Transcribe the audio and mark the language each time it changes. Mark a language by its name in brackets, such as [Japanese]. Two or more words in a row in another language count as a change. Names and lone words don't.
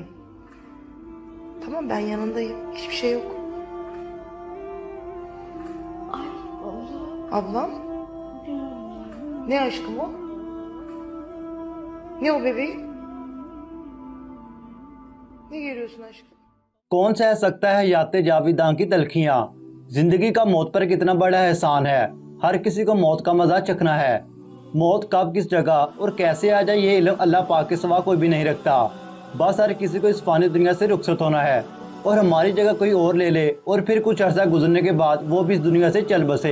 [Turkish] Tamam, ben yanındayım. Hiçbir şey yok. Ay abla. Ablam? Ne aşkım o? Ne o bebeğim? Ne görüyorsun aşkım? [Hindi] कौन सह सकता है याते जाविदां की तलखियां। जिंदगी का मौत पर कितना बड़ा एहसान है। हर किसी को मौत का मजा चखना है। मौत कब किस जगह और कैसे आ जाए ये इल्म अल्लाह पाक के सिवा कोई भी नहीं रखता। बस हर किसी को इस फानी दुनिया से रुखसत होना है और हमारी जगह कोई और ले ले और फिर कुछ अर्सा गुजरने के बाद वो भी इस दुनिया से चल बसे।